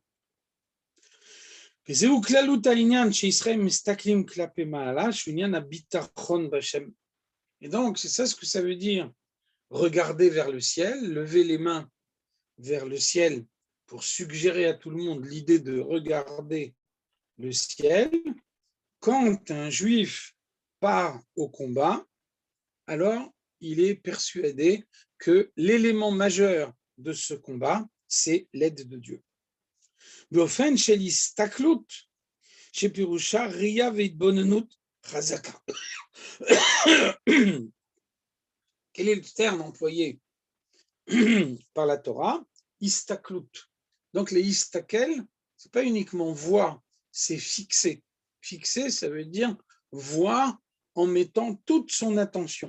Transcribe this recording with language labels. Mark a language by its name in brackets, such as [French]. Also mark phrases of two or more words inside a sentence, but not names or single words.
[French] Et donc, c'est ça ce que ça veut dire, regarder vers le ciel, lever les mains vers le ciel pour suggérer à tout le monde l'idée de regarder le ciel. Quand un juif part au combat, alors il est persuadé que l'élément majeur de ce combat, c'est l'aide de Dieu. [Hebrew] באופן של הסתכלות שפירושה ראייה והתבוננות חזקה. [French] Quel est le terme employé par la Torah? Istaklut. Donc les istakel, ce n'est pas uniquement voir, c'est fixer. Fixer, ça veut dire voir en mettant toute son attention.